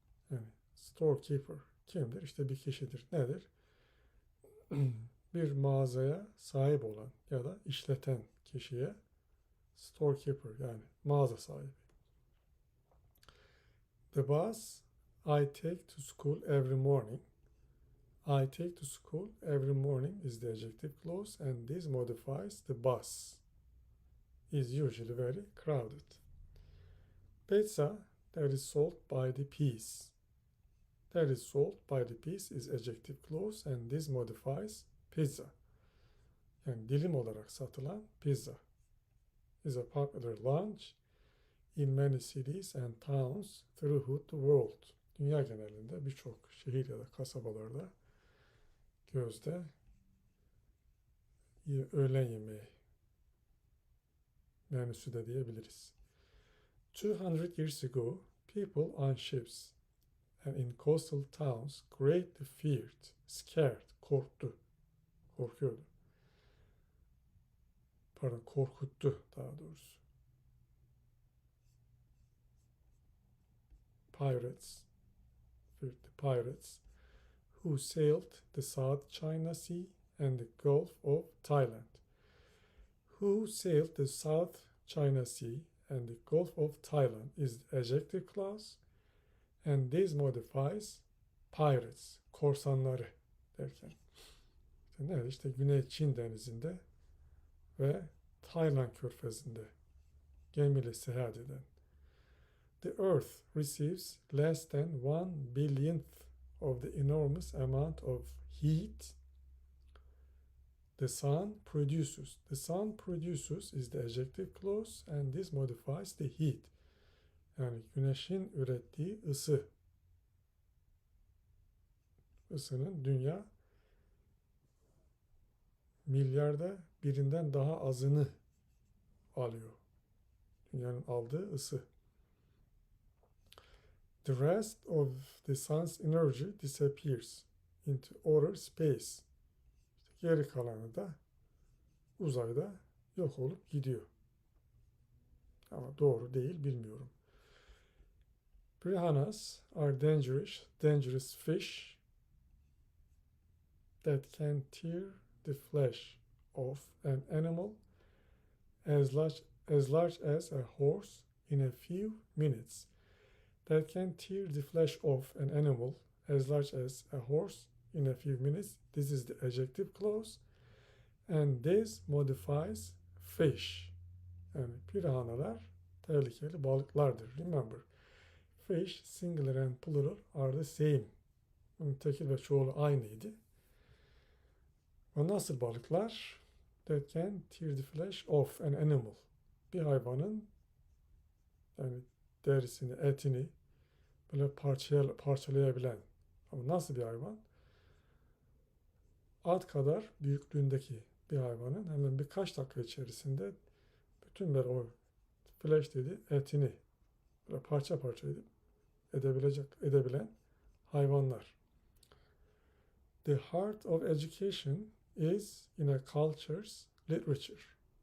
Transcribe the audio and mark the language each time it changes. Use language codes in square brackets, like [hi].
[tr] Yani storekeeper kimdir? İşte bir kişidir. Nedir? Bir mağazaya sahip olan ya da işleten kişiye storekeeper yani mağaza sahibi. [en] The bus I take to school every morning. I take to school every morning is the adjective clause and this modifies the bus. Is usually very crowded. Pizza that is sold by the piece. That is sold by the piece is adjective clause and this modifies pizza. [tr] Yani dilim olarak satılan pizza [en] is a popular lunch in many cities and towns throughout the world. [tr] Dünya genelinde birçok şehir ya da kasabalarda gözde öğlen yemeği menüsü de diyebiliriz. [en] 200 years ago, people on ships and in coastal towns greatly feared, scared, [tr] korktu, korkuyordu. Pardon, korkuttu daha doğrusu. [en] Pirates, feared the pirates, who sailed the South China Sea and the Gulf of Thailand. Who sailed the South China Sea and the Gulf of Thailand is the adjective clause, and this modifies pirates, [tr] korsanları derken. İşte nerede? İşte Güney Çin denizinde ve Tayland körfezinde gemiyle seyahat eden. [en] The Earth receives less than 1/1000th of the enormous amount of heat the sun produces. The sun produces is the adjective clause, and this modifies the heat. [tr] Yani güneşin ürettiği ısının dünya milyarda birinden daha azını alıyor. Dünyanın aldığı ısı. [en] The rest of the sun's energy disappears into outer space. [tr] İşte geri kalanı da uzayda yok olup gidiyor. Ama doğru değil, bilmiyorum. [en] Piranhas are dangerous fish that can tear the flesh of an animal as large as a horse in a few minutes. That can tear the flesh off an animal as large as a horse in a few minutes. This is the adjective clause, and this modifies fish. [tr] Yani piranhalar tehlikeli balıklardır. [en] Remember, fish, singular and plural are the same. [tr] Bunun tekil ve çoğulu aynıydı. O nasıl balıklar? [en] That can tear the flesh off an animal. [tr] Bir hayvanın yani derisini, etini böyle parçalayabilen. Ama nasıl bir hayvan? At kadar büyüklüğündeki bir hayvanın hemen birkaç dakika içerisinde bütün böyle o flesh dedi etini böyle parça parça edebilen hayvanlar. [en] The heart of education is in a culture's literature.